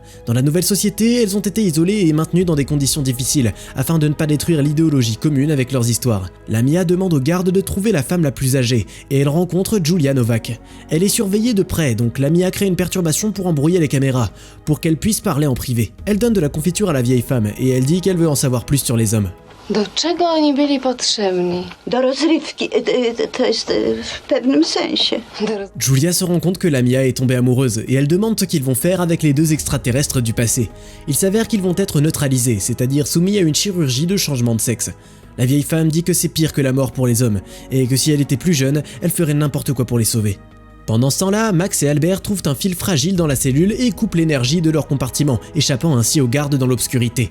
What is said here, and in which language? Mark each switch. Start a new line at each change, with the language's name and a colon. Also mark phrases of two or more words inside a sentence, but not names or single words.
French: Dans la nouvelle société, elles ont été isolées et maintenues dans des conditions difficiles afin de ne pas détruire l'idéologie commune avec leurs histoires. Lamia demande aux gardes de trouver la femme la plus âgée et elle rencontre Julia Novak. Elle est surveillée de près donc Lamia crée une perturbation pour embrouiller les caméras, pour qu'elle puisse parler en privé. Elle donne de la confiture à la vieille femme et elle dit qu'elle veut en savoir plus sur les hommes.
Polish: Do czego oni byli potrzebni? Do rozrywki, to jest w pewnym sensie.
French: Julia se rend compte que Lamia est tombée amoureuse et elle demande ce qu'ils vont faire avec les 2 extraterrestres du passé. Il s'avère qu'ils vont être neutralisés, c'est-à-dire soumis à une chirurgie de changement de sexe. La vieille femme dit que c'est pire que la mort pour les hommes et que si elle était plus jeune, elle ferait n'importe quoi pour les sauver. Pendant ce temps-là, Max et Albert trouvent un fil fragile dans la cellule et coupent l'énergie de leur compartiment, échappant ainsi aux gardes dans l'obscurité.